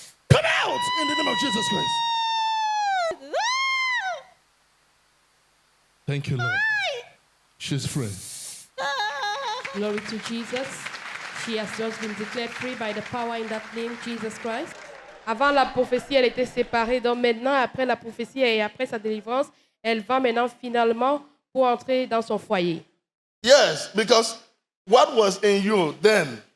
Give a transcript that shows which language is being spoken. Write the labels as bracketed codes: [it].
[en] Come out in the name of Jesus Christ. Thank you, Lord. She's free. Glory to Jesus. She has just been declared free by the power in that name, Jesus Christ. [fr] Avant la prophétie, elle était séparée. Donc maintenant, après la prophétie et après sa délivrance, elle va maintenant finalement pour entrer dans son foyer. [en] Yes, because what was in you then